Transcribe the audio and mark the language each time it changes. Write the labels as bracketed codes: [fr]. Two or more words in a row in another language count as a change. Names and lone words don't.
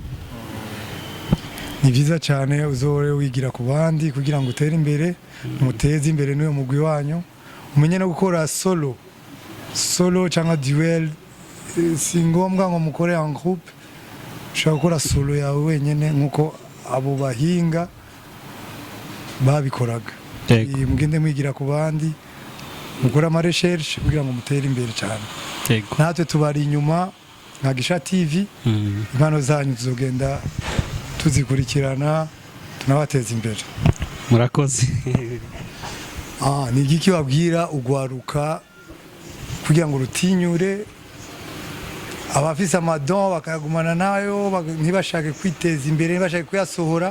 [rn] Ni byiza cyane, uzore wigira ku bandi kugira ngo utere imbere, muteze imbere n'uyo mugwi wanyu, umenye no gukora solo cyangwa duel. Si ngombwa ngo mukore [fr] en groupe, [rn] ushobora gukora solo yawe wenyine nk'uko abo bahinga babikoraga. Mugende mwigira ku bandi, mukora ama recherche kugira ngo mutere imbere cyane. Natwe tubari inyuma nka GISHA TV, impano zanyu tuzogenda tuzikurikirana tunabateza imbere. Murakoze. Ni igiki wabwira ugwaruka kugira ngo rutinyure abafise amadon bakagumana nayo, ntibashake kwiteza imbere, ntibashake kuyasohora?